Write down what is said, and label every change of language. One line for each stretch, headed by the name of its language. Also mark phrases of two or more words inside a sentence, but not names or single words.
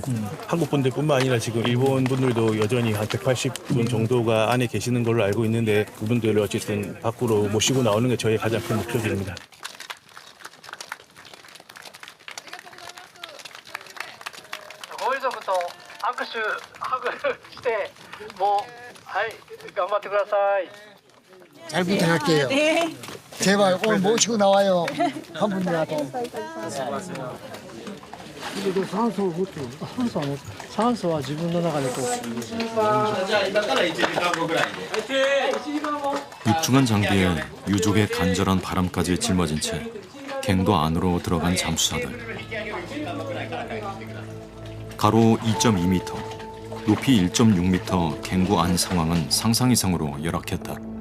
Korean: 한국 분들뿐만 아니라 지금 일본 분들도 여전히 한 180분 정도가 안에 계시는 걸로 알고 있는데 그분들을 어쨌든 밖으로 모시고 나오는 게 저희 가장 큰 목표입니다.
Japanese: 고일족도 握手してもう頑張ってください.
Korean: 잘 부탁할게요. 네. 제발 오늘 모시고 나와요. 한 분이라도. 그래도 산소와
Japanese: 自分の中でこう.
Korean: 육중한 장비에 유족의 간절한 바람까지 짊어진 채 갱도 안으로 들어간 잠수사들. 가로 2.2m, 높이 1.6m 갱구 안 상황은 상상 이상으로 열악했다.